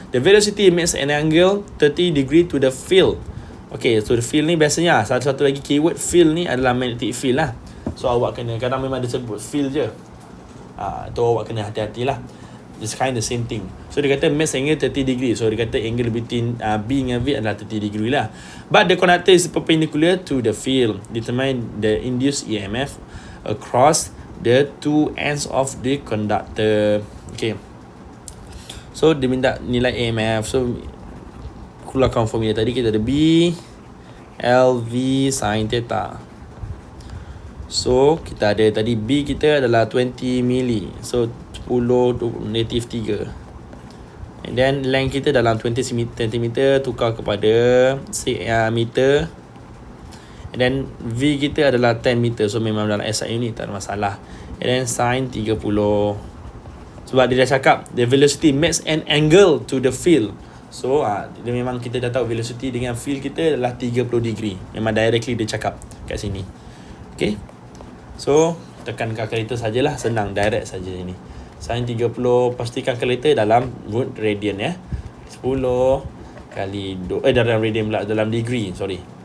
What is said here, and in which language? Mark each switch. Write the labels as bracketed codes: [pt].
[en] The velocity makes an angle 30 degree to the field. [ms] Okay, so the field ni biasanya satu lagi keyword field ni adalah magnetic field lah. So awak kena, kadang memang dia sebut field je. Tu awak kena hati-hatilah. [en] It's kind of the same thing. [ms] So dia kata [en] makes angle 30 degree. [ms] So dia kata angle between B dengan V adalah 30 degree lah. [en] But the conductor is perpendicular to the field. Determine the induced EMF across the two ends of the conductor. [ms] Okay. So dia minta nilai EMF. So keluarkan formula tadi, kita ada B LV sin theta. So kita ada tadi B kita adalah 20 mili. So 10 negatif 3. And then length kita dalam 20 cm tukar kepada meter. And then V kita adalah 10 meter. So memang dalam SI unit, tak ada masalah. And then sin 30. Sebab dia dah cakap [en] the velocity makes an angle to the field. [ms] So dia memang kita dah tahu velocity dengan field kita adalah 30 degree. Memang directly dia cakap kat sini. Okay. So tekan kalkulator sajalah, senang, direct saja ini. Sin 30, pastikan kalkulator dalam root radian ya. 10 kali dalam radian pula, dalam degree, sorry.